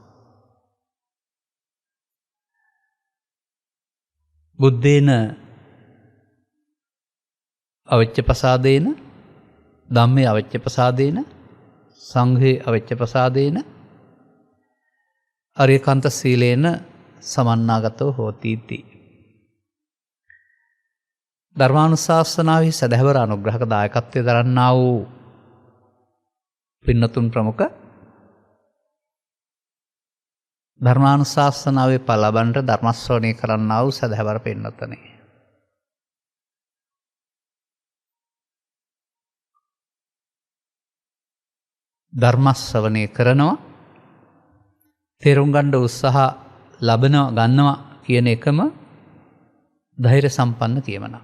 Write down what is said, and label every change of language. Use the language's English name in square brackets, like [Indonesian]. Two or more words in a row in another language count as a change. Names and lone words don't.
[Pali] බුද්දේන අවච්ච ප්‍රසාදේන ධම්මේ අවච්ච ප්‍රසාදේන සංඝේ අවච්ච ප්‍රසාදේන අරියකාන්ත සීලේන සමන්නාගතෝ හෝති ති. [Sinhala] ධර්මානුශාසනාවේ සදහවර අනුග්‍රහක දායකත්වයේ දරන්නා වූ පින්නතුන් ප්‍රමුඛ ධර්මානුශාසනාවේ පලබන්ට ධර්මශ්‍රවණය කරන්නා වූ සදහවර පින්නතනේ. ධර්මශ්‍රවණය කරනවා තේරුම් ගන්න උත්සාහ ගන්නවා කියන එකම ධෛර්ය සම්පන්න කියමනක්.